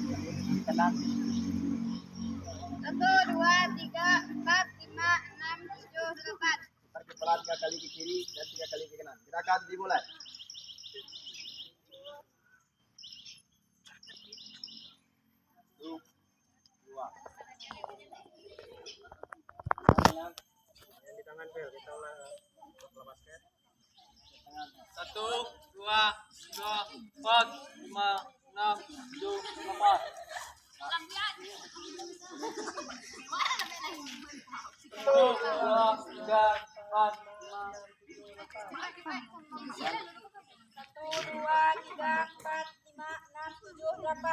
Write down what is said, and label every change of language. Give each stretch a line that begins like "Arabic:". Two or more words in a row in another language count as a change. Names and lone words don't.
Indonesian: Satu, dua, tiga, empat, lima, enam, tujuh, delapan. Kepala 3 kali ke kiri dan 3 kali ke kanan. Gerakan dimulai. Satu, dua, tiga, empat, lima, enam, tujuh, delapan. Satu, dua, tiga, empat, lima, tujuh, delapan. Satu, dua, tiga, empat, lima, enam, tujuh, delapan.